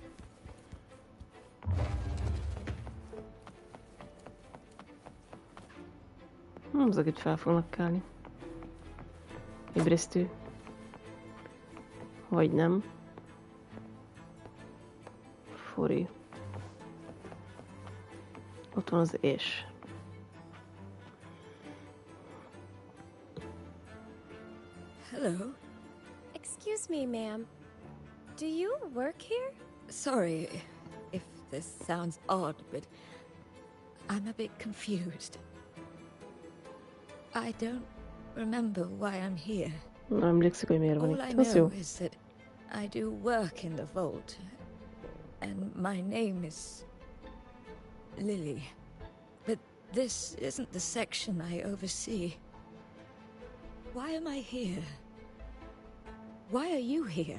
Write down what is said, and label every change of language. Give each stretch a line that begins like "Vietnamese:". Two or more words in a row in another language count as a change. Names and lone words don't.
Hungarian: Ezek itt fel fognak kelni. Ébresztő. Vagy nem. Fori. Ott van az és.
English: Hello. Excuse me, ma'am. Do you work here? Sorry if this sounds odd, but I'm a bit confused. I don't remember why I'm here.
Hungarian: Nem emlékszik, hogy miért van
English: All I
Hungarian: itt. Az
English: know
Hungarian: jó.
English: is that I do work in the vault, and my name is Lily. But this isn't the section I oversee. Why am I here? Why are you here?